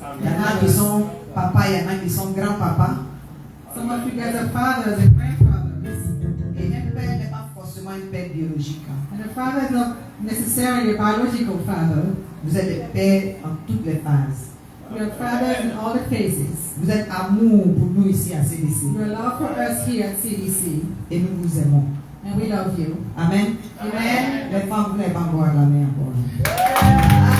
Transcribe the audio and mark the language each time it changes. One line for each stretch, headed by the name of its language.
French: Il y en a qui sont papa, il y en a qui sont grands-papas.
English: Some of you guys are fathers and grandfathers.
French: Et un père n'est pas forcément un père biologique.
English: And a father is not necessarily a biological father.
French: Vous êtes des pères en toutes les phases.
English: We are fathers in all the phases.
French: Vous êtes amour pour nous ici à CDC.
English: You are love for us here at CDC.
French: Et nous vous aimons.
English: And we love you. Amen. Amen.
French: Les femmes, vous n'avez pas encore la main encore.